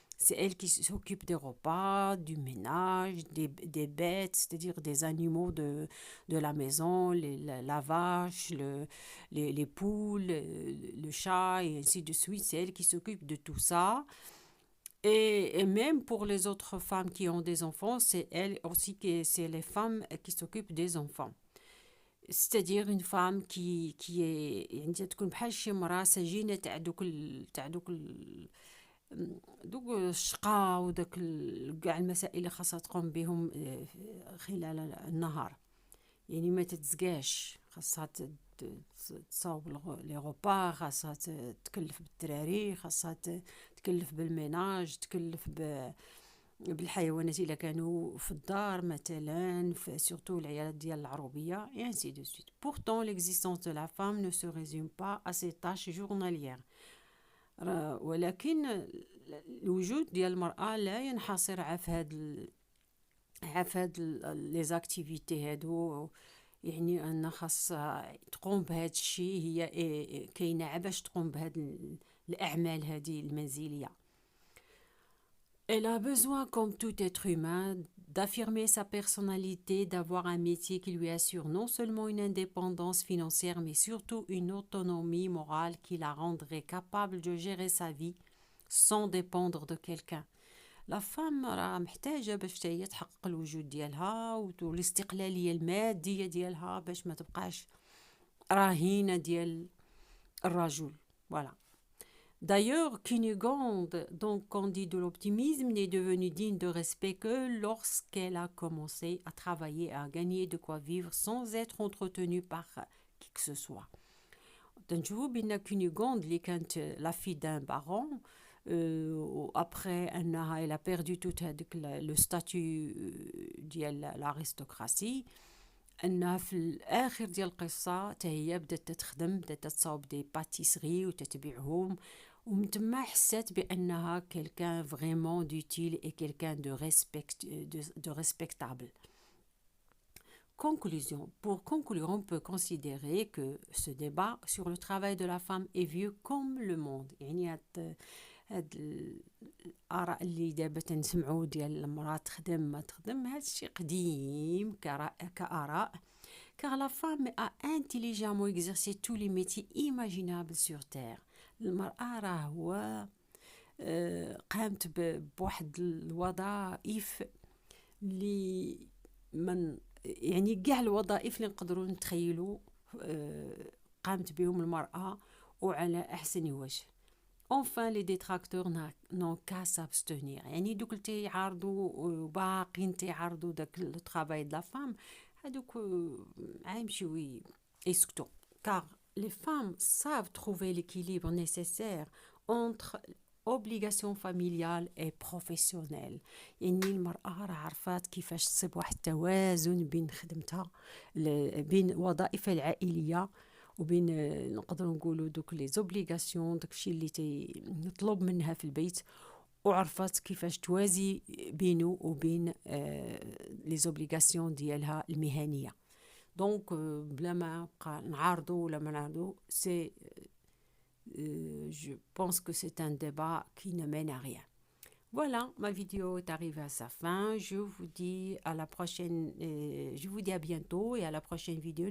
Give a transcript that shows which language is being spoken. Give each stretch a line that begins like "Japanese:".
French: C'est elle qui s'occupe des repas, du ménage, des bêtes, c'est-à-dire des animaux de la maison, la vache, les poules, le chat, et ainsi de suite. C'est elle qui s'occupe de tout ça. Et même pour les autres femmes qui ont des enfants, c'est elle aussi c'est les femmes qui s'occupent des enfants. C'est-à-dire une femme qui est
Arabic: يعني تكون بحال شي مرأة سجينة دوك الشقا وداك كاع المسائل اللي خاصها تقوم بهم خلال النهار. يعني ما تتزقاش خاصها تصاوب لي غوبا، خاصها تكلف بالدراري، خاصها تكلف بالميناج، تكلف بالحيوانات إلا كانوا في الدار مثلا surtout العيالات ديال العروبية
French: et ainsi de suite. Pourtant, l'existence de la femme ne se résume pas à ses tâches journalières.
Arabic: ولكن الوجود ديال المرأة لا ينحصر عفاد لي زاكتيفيتي هادو، يعني أن خاصها تقوم بهذا الشيء، هي كاينة باش تقوم بهاد الأعمال هذه المنزلية.
French: Elle a besoin, comme tout être humain, d'affirmer sa personnalité, d'avoir un métier qui lui assure non seulement une indépendance financière, mais surtout une autonomie morale qui la rendrait capable de gérer sa vie sans dépendre de quelqu'un. La femme
Arabic: راه محتاجة باش حتى هي تحقق الوجود ديالها والاستقلالية المادية ديالها باش ما تبقاش رهينة ديال الرجل.
French: Voilà. D'ailleurs, Cunégonde, donc candide de l'optimisme, n'est devenue digne de respect que lorsqu'elle a commencé à travailler, à gagner de quoi vivre sans être entretenue par qui que ce soit. تنشوفوا بأن كونيغوند اللي كانت لا في دان بارون après elle a perdu tout هذاك le statut ديال l'aristocratie، انها في الاخر ديال القصه حتى هي بدات تخدم، بدات تصاوب دي باتيسري وتتبيعهم، ومن تما حسات بانها quelqu'un vraiment d'utile et quelqu'un de respectable. Conclusion. Pour conclure, on peut considérer que ce débat sur le travail de la femme est vieux comme le monde.
Arabic: يعني هاد الآراء اللي دابا تنسمعوا ديال المرأة تخدم ما تخدم، هاد الشيء قديم كآراء.
French: Car la femme a intelligemment exercé tous les métiers imaginables sur terre.
Arabic: المرأة راه قامت بواحد الوظائف اللي من يعني كاع الوظائف اللي نقدروا نتخيلوا قامت بهم المرأة وعلى أحسن وجه.
French: Enfin, les détracteurs n'ont qu'à s'abstenir.
Arabic: يعني دوك اللي تيعارضوا وباقيين تيعارضوا داك لو
French: travail de la femme،
Arabic: هادوك عايمشيو يسكتوا.
French: Car les femmes savent trouver l'équilibre nécessaire entre obligation familiale et professionnelle.
Arabic: يعني المرأة راه عرفات كيفاش تصيب واحد التوازن بين خدمتها، بين وظائفها العائلية وبين نقدروا نقولوا دوك لي زوبليغاسيون، داكشي اللي تطلب منها في البيت، وعرفت كيفاش توازي بينه وبين لي زوبليغاسيون ديالها المهنيه. دونك بلا ما نبقى نعارضوا ولا ما نعارضوا، سي
French: je pense que c'est un débat qui ne mène à rien. Voilà, ma vidéo est arrivée à sa fin. Je vous dis à la prochaine, je vous dis à bientôt et à la prochaine vidéo.